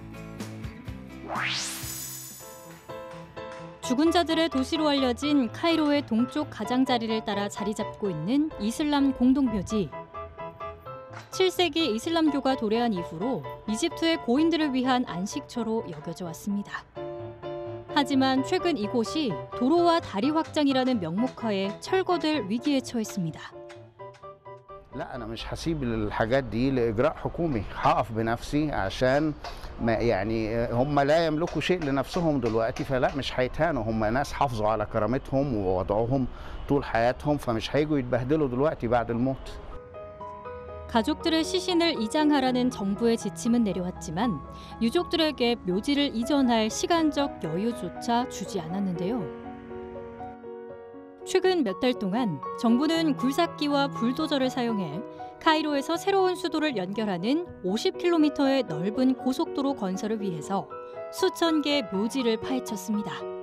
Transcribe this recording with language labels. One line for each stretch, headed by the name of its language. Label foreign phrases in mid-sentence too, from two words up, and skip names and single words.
Korean: 죽은 자들의 도시로 알려진 카이로의 동쪽 가장자리를 따라 자리 잡고 있는 이슬람 공동묘지. 7세기 이슬람교가 도래한 이후로 이집트의 고인들을 위한 안식처로 여겨져 왔습니다. 하지만 최근 이곳이 도로와 다리 확장이라는 명목하에 철거될 위기에 처했습니다.
Arabic: لا أنا مش هسيب الحاجات دي لإجراء حكومي، هقف بنفسي عشان ما يعني هم لا يملكوا شيء لنفسهم دلوقتي فلا مش هيتهانوا، هم ناس حافظوا على كرامتهم ووضعهم طول حياتهم فمش هيجوا يتبهدلوا دلوقتي بعد الموت.
Korean: 가족들의 시신을 이장하라는 정부의 지침은 내려왔지만 유족들에게 묘지를 이전할 시간적 여유조차 주지 않았는데요. 최근 몇 달 동안 정부는 굴삭기와 불도저를 사용해 카이로에서 새로운 수도를 연결하는 50km의 넓은 고속도로 건설을 위해서 수천 개의 묘지를 파헤쳤습니다.